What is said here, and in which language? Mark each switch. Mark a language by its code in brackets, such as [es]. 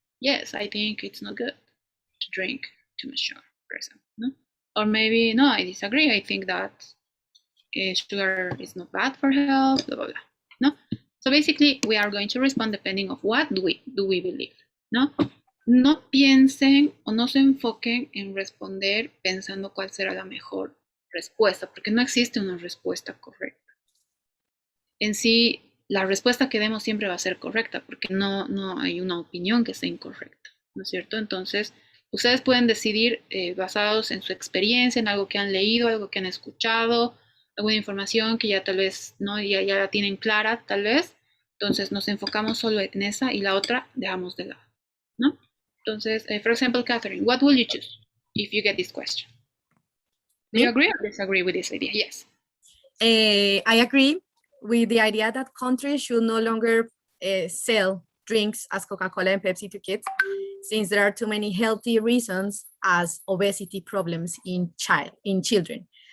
[en] Yes, I think it's not good to drink too much sugar, for example, Or maybe, no, I disagree. I think that sugar is not bad for health, blah, blah, blah, So So basically, we are going to respond depending of what do we believe, ¿no? [es] No piensen o no se enfoquen en responder pensando cuál será la mejor respuesta, porque no existe una respuesta correcta. En sí, la respuesta que demos siempre va a ser correcta, porque no hay una opinión que sea incorrecta, ¿no es cierto? Entonces, ustedes pueden decidir basados en su experiencia, en algo que han leído, algo que han escuchado, alguna información que ya tal vez no ya la tienen clara, tal vez. Entonces, nos enfocamos solo en esa y la otra dejamos de lado, ¿no? [en] Entonces, for example, Catherine, what will you choose if you get this question? Do you agree or disagree with this idea? Yes. I agree with the idea that countries should no longer sell drinks as Coca-Cola and Pepsi to kids, since there are too many healthy reasons as obesity problems in children.